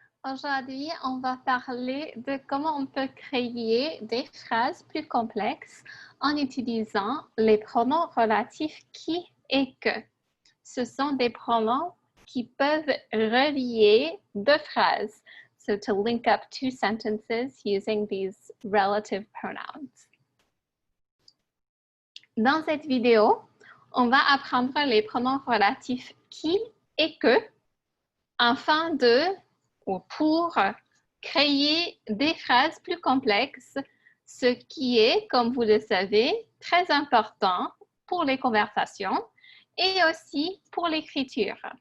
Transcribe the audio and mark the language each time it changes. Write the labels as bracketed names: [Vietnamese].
[French] Aujourd'hui, on va parler de comment on peut créer des phrases plus complexes en utilisant les pronoms relatifs qui et que. Ce sont des pronoms qui peuvent relier deux phrases. [English] So to link up two sentences using these relative pronouns. [French] Dans cette vidéo, on va apprendre les pronoms relatifs qui et que afin de ou pour créer des phrases plus complexes, ce qui est, comme vous le savez, très important pour les conversations et aussi pour l'écriture.